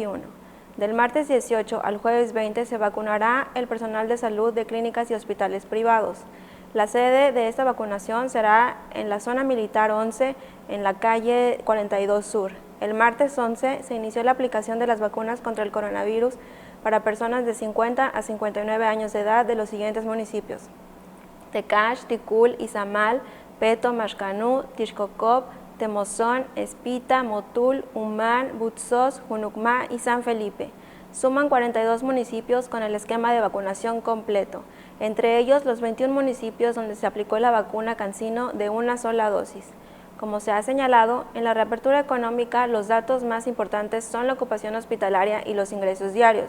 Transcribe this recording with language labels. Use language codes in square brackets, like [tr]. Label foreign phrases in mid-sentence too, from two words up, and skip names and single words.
[es] Del martes 18 al jueves 20 se vacunará el personal de salud de clínicas y hospitales privados. La sede de esta vacunación será en la zona militar 11, en la calle 42 Sur. El martes 11 se inició la aplicación de las vacunas contra el coronavirus para personas de 50 a 59 años de edad de los siguientes municipios: Tecash, Ticul, Izamal, Peto, Maxcanú, Tixcocop, Temozón, Espita, Motul, Humán, Butzos, Junucmá y San Felipe. Suman 42 municipios con el esquema de vacunación completo, entre ellos los 21 municipios donde se aplicó la vacuna CanSino de una sola dosis. Como se ha señalado, en la reapertura económica los datos más importantes son la ocupación hospitalaria y los ingresos diarios.